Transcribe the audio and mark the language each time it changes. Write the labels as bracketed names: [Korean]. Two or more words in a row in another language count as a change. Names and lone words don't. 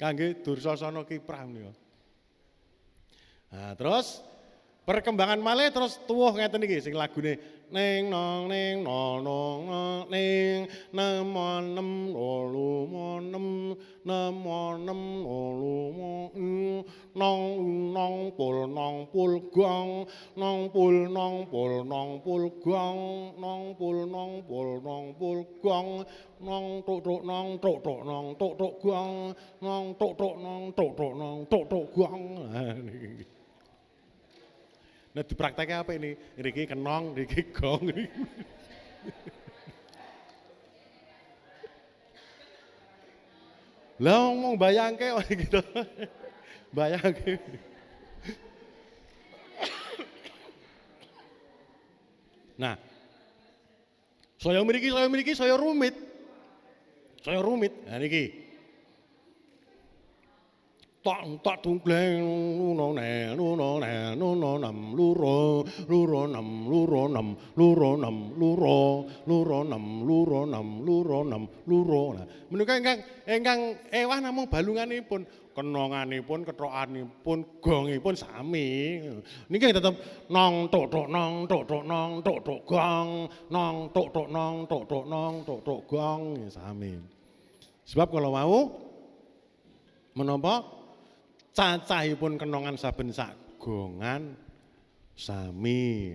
[Javanese] Kangge Dursasana kiprah menika. Nah, terus perkembangan malih terus tuwuh ngeten iki sing lagune ning nong ning nong ning nemonem lolu monem nemonem lolu nong nong pul gong nong pul gong nong pul gong nong tok nong tok nong tok gong nong tok nong tok gong. [Indonesian] Nah diprakteknya apa ini? [Javanese] Riki kenong, riki gong. Lah ngomong bayangke gitu. Bayangke. Nah, saya mriki saya rumit. Nah niki. tak tunggleng luno ne nam luro nam luro nam nah menika ingkang ewah namung balunganipun kenonganipun kethokanipun gongipun sami niki tetep nong tok gong nong tok gong sami [Indonesian] sebab kalau mau [Javanese] menapa cacahipun kenongan saben sak gongan sami.